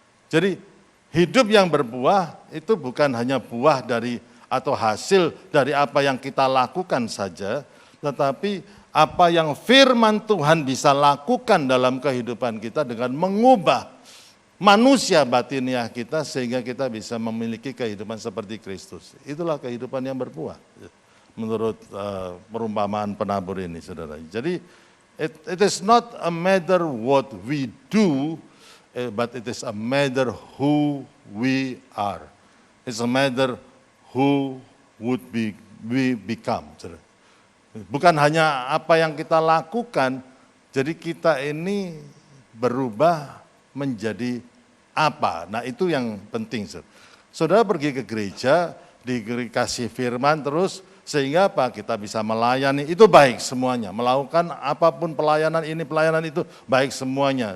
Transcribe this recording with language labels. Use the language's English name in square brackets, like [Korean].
[Indonesian] Jadi hidup yang berbuah itu bukan hanya buah dari atau hasil dari apa yang kita lakukan saja, tetapi apa yang firman Tuhan bisa lakukan dalam kehidupan kita dengan mengubah manusia batiniah kita sehingga kita bisa memiliki kehidupan seperti Kristus. Itulah kehidupan yang berbuah menurut perumpamaan penabur ini, saudara. [English] Jadi it is not a matter what we do, but it is a matter who we are. It's a matter who would we become. [Indonesian] Saudara. Bukan hanya apa yang kita lakukan, jadi kita ini berubah menjadi apa. Nah itu yang penting. Saudara pergi ke gereja, dikasih firman terus, sehingga apa? Kita bisa melayani, itu baik semuanya. Melakukan apapun pelayanan ini, pelayanan itu, baik semuanya.